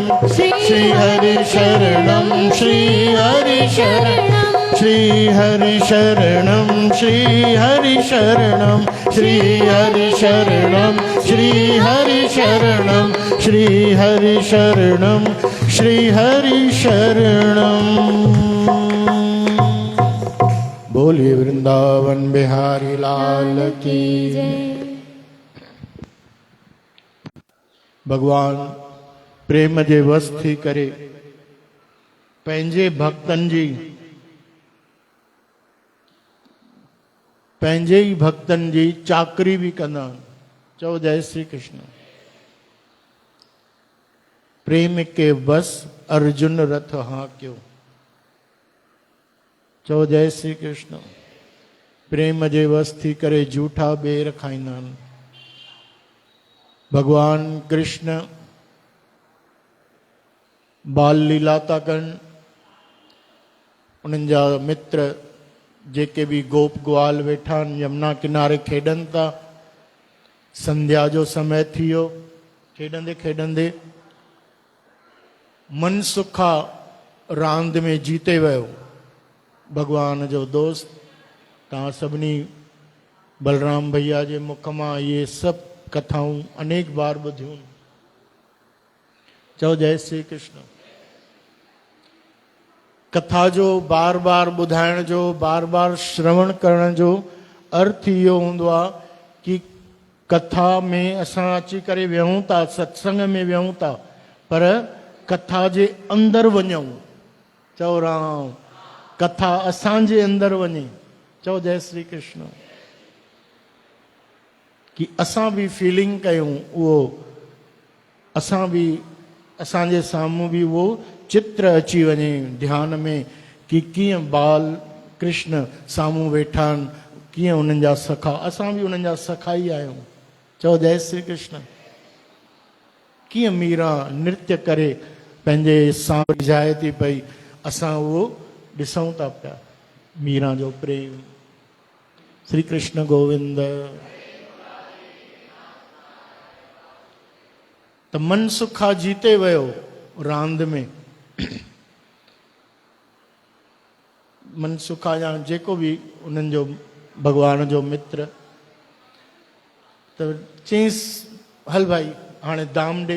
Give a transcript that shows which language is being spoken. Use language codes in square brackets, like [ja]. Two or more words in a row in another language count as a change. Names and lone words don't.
[sa] श्री हरि शरणं श्री हरि शरणं। श्री हरि शरणं श्री हरि शरणं। श्री हरि शरणं श्री हरि शरणं। श्री हरि शरणं श्री हरि शरणं। [hi] बोलिए वृंदावन बिहारी लाल की जय। [sd] भगवान प्रेम जे वस थी करे पंहिंजे भक्तन जी पंहिंजे ई भक्तन जी चाकरी भी कंदा आहिनि। चओ जय श्री कृष्ण। [hi] प्रेम के बस अर्जुन रथ हाकियो। [sd] चओ जय श्री कृष्ण। प्रेम जे वस थी करे झूठा ॿेर खाईंदा आहिनि। भगवान कृष्ण बाल लीला था कनि। उन्हनि जा मित्र जेके भी गोप ग्वाल वेठा आहिनि यमुना किनारे खेॾनि था। संध्या जो समय थी वियो। खेॾंदे खेॾंदे मनसुखा रांद में जीते वियो भगवान जो दोस्त। तव्हां सभिनी बलराम भैया जे मुख मां इहे सभु कथाऊं अनेक बार ॿुधियूं। चओ जय श्री कृष्ण। कथा जो बार बार ॿुधाइण जो, बार बार श्रवण करण जो अर्थ इहो हूंदो आहे कि कथा में असां अची करे विहूं था, सत्संग में विहूं था, पर कथा जे अंदरि वञूं। चओ राम। कथा असांजे अंदरि वञे। चओ जय श्री कृष्ण। कि असां बि फीलिंग कयूं उहो, असां बि असांजे साम्हूं बि उहो चित्र अची वञे ध्यान में कि कीअं बाल कृष्ण साम्हूं वेठा आहिनि, कीअं उन्हनि जा सखा, असां बि उन्हनि जा सखा ई आहियूं। चओ जय श्री कृष्ण। कीअं मीरा नृत्य करे पंहिंजे सां रिझाए थी पई, असां उहो ॾिसूं था पिया। मीरा जो प्रेम। श्री कृष्ण गोविंद। त मनसुखा जीते वियो रांदि में। मनसुखा या जेको बि उन्हनि जो भगवान जो मित्र, त चईंसि हल भाई हाणे दाम ॾे।